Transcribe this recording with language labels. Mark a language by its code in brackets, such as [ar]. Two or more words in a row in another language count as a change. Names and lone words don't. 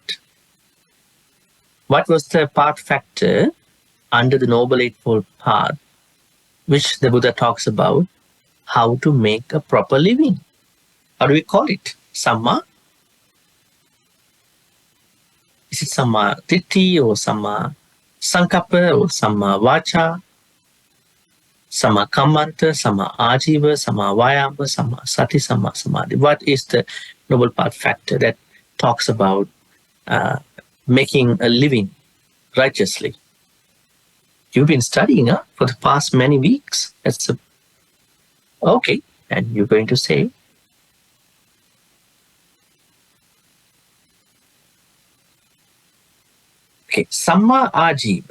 [en] What was the path factor under the Noble Eightfold Path, which the Buddha talks about how to make a proper living? How do we call it? Samma? Is it [pi] Samma Ditti or Samma Sankappa or Samma Vacha? Samma Kammanta, Samma Ajiva, Samma Vayama, Samma Sati, Samma Samadhi. [en] What is the Noble Path factor that talks about making a living righteously? You've been studying for the past many weeks. Okay, and you're going to say, okay, [pi] Samma Ajiva.